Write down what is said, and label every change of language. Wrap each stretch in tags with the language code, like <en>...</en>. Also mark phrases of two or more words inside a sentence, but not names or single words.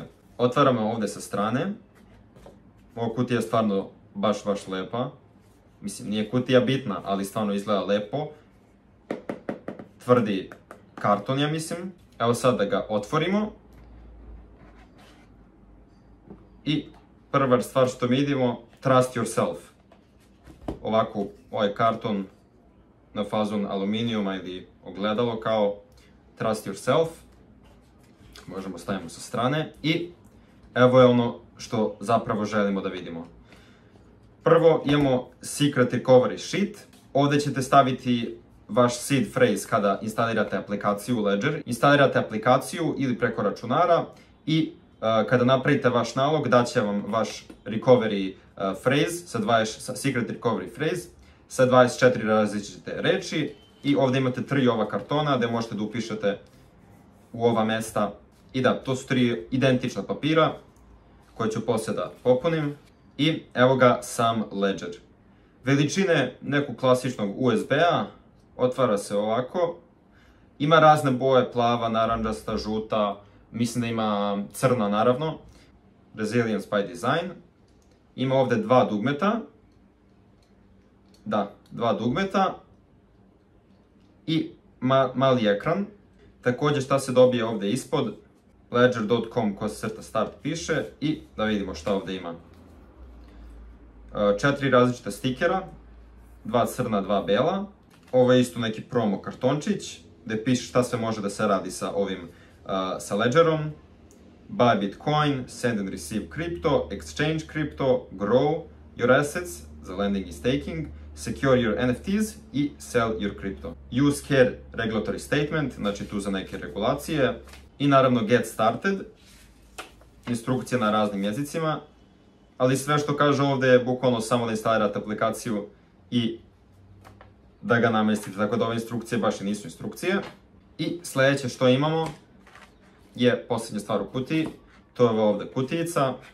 <sr>Otvaramo ovde sa strane, ova kutija je stvarno baš lepa, mislim nije kutija bitna, ali stvarno izgleda lepo, tvrdi karton, ja mislim. Evo sad da ga otvorimo. I prva stvar što mi vidimo,</sr> <en>trust yourself.</en> <sr>Ovako, ovaj karton na fazon aluminijuma ili ogledalo kao</sr> <en>trust yourself.</en> <sr>Možemo stavimo sa strane. I evo je ono što zapravo želimo da vidimo. Prvo imamo</sr> <en>secret recovery sheet.</en> <sr>Ovde ćete staviti vaš</sr> <en>seed phrase</en> <sr>kada instalirate aplikaciju Ledger. Instalirate aplikaciju ili preko računara i kada napravite vaš nalog, daće vam vaš</sr> <en>recovery phrase, secret recovery phrase,</en> <sr>sa 24 različite reči i ovde imate 3 ova kartona gde možete da upišete u ova mesta I da, to su 3 identična papira koje ću poslije da popunim. I evo ga sam Ledger. Veličine nekog klasičnog USB-a, otvara se ovako. Ima razne boje, plava, naranđasta, žuta, mislim da ima crna naravno.</sr> <en>Resilience by design.</en> <sr>Ima ovdje 2 dugmeta. Da, 2 dugmeta. I mali ekran. Također šta se dobije ovdje ispod. Ledger.com/start piše i da vidimo šta ovdje ima. 4 različita stikera, 2 crna, 2 bela. Ovo je isto neki promo kartončić gdje piše šta sve može da se radi sa ovim, sa Ledgerom.</sr> <en>Buy Bitcoin, send and receive crypto, exchange crypto, grow your assets, the lending is taking, secure your NFTs i sell your crypto. Use care regulatory statement,</en> <sr>znači tu za neke regulacije. I naravno</sr> <en>get started,</en> <sr>instrukcije na raznim jezicima. Ali sve što kaže ovdje je bukvalno samo da instalirate aplikaciju i da ga namestite, tako da ove instrukcije baš i nisu instrukcije. I sljedeće što imamo je posljednja stvar u kutiji, to je ovdje kutijica.</sr>